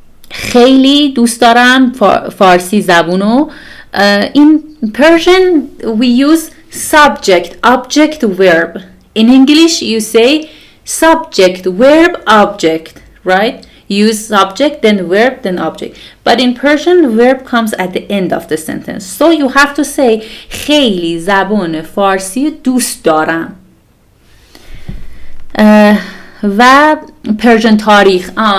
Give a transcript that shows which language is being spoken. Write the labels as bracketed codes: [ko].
[fa] خیلی دوست دارم فارسی زبونو. [en] In Persian we use subject, object, verb. In English you say subject, verb, object, right? use subject, then verb, then object. But in Persian, verb comes at the end of the sentence. So you have to say [fa] خیلی زبان فارسی دوست دارم. و Persian تاریخ.